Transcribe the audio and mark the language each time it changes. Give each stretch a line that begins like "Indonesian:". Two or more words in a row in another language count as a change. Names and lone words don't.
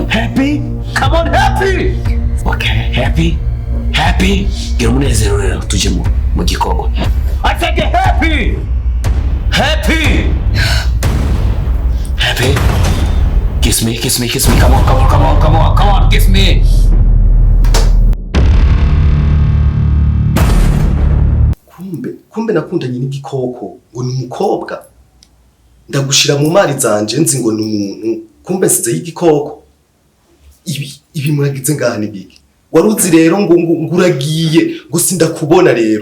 English: Happy? Come on, happy! Okay, happy? Happy?
Rundi: Gira umunezero rero tuje mu gikorwa.
English: I said get happy! Happy! Happy? Kiss me, kiss me, kiss me. Come on, come on, come on, come on, come on, kiss me.
Rundi: Kumbe nakundanye n'igikoko ngo ni umukobwa. Ndagushira mu mari zanje nzi ngo ni umuntu. Kumbe nsize y'igikoko. Ibi muragize ngahane biki. Waruzi rero ngo uragiye ngo sindakubona rero.